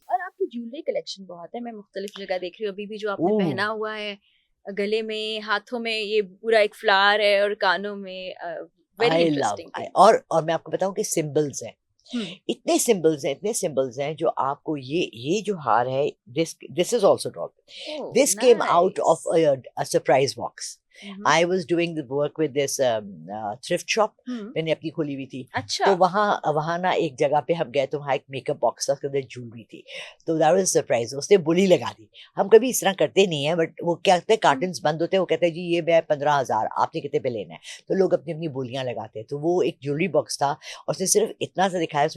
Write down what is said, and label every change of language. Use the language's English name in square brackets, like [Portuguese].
[Hindi] और आपकी jewellery collection बहुत है, मैं मुख्तलिफ जगह देख रही हूँ. अभी भी जो आपने पहना हुआ है, गले में, हाथों में, ये पूरा एक फ्लावर है, और कानों में वेरी इंटरेस्टिंग. और मैं आपको बताऊं कि सिंबल्स हैं. इतने सिंबल्स हैं जो आपको ये जो हार है, [English] This is also drop. This came out of a surprise box. I was doing the work with this thrift shop. [Hindi] मैंने अपनी खोली हुई थी. अच्छा. तो वहाँ ना एक जगह पे हम गए तो वहाँ एक मेकअप बॉक्स था, उसके अंदर ज्वेलरी थी. तो [English] that was [Hindi] सरप्राइज. उसने बोली लगा दी. हम कभी इस तरह करते नहीं है, बट वो क्या कहते हैं, कार्टन्स बंद होते हैं, वो कहते हैं जी ये मैं 15,000, आपने कितने पे लेना है. तो लोग अपनी अपनी बोलियां लगाते हैं. तो वो एक ज्वेलरी बॉक्स था और उसने सिर्फ इतना सा दिखाया.